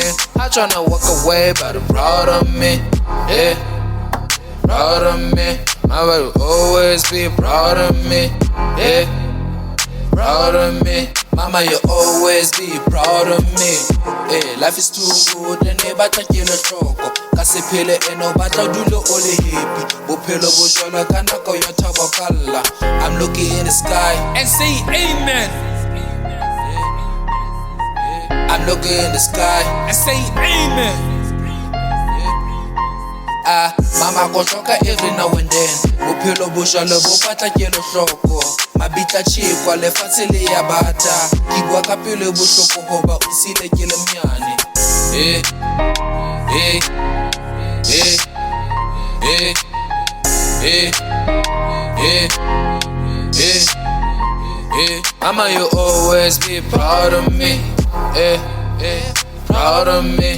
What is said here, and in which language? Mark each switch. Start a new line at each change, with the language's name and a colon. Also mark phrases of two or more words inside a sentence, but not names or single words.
English: I tryna walk away, but I'm proud of me. Proud of me. Mama, you always be proud of me. Proud of me. Mama, you always be proud of me. Life is too good and
Southern Sotho: batla ke le hloko ka se phele eno batla dulo o le happy bophelo bo jwala ka nako ya thabo kalla.
English: I'm looking in the sky and say amen. I'm looking in the sky and say amen.
Southern Sotho: Mama go hloka
English: every now and then
Southern Sotho: bophelo bo jwalo bo batla ke le hloko mabitla chikwa lefatshe le ya bata ke bua ka pele bohloko hoba o sile ke le myane.
English: Mama, you always be proud of me. Proud of me.